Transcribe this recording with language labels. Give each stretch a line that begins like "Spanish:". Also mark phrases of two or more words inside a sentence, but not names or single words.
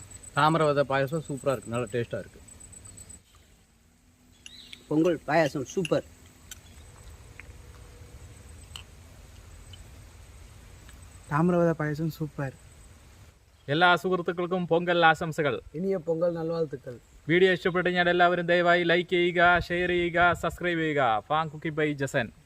Tamil: தாமரை விதை பாயசம் சூப்பராக இருக்குது, நல்லா டேஸ்ட்டாக இருக்குது. பொங்கல் பாயாசம் சூப்பர்.
Malayalam: താമരവത പായസം സൂപ്പർ. എല്ലാ സുഹൃത്തുക്കൾക്കും പൊങ്കൽ ആശംസകൾ.
Tamil: இனிய பொங்கல் நல்வாழ்த்துக்கள்.
Malayalam: വീഡിയോ ഇഷ്ടപ്പെട്ടു കഴിഞ്ഞാൽ എല്ലാവരും ദയവായി ലൈക്ക് ചെയ്യുക, ഷെയർ ചെയ്യുക, സബ്സ്ക്രൈബ് ചെയ്യുക. ഫാം കുക്കിംഗ് ബൈ ജസൻ.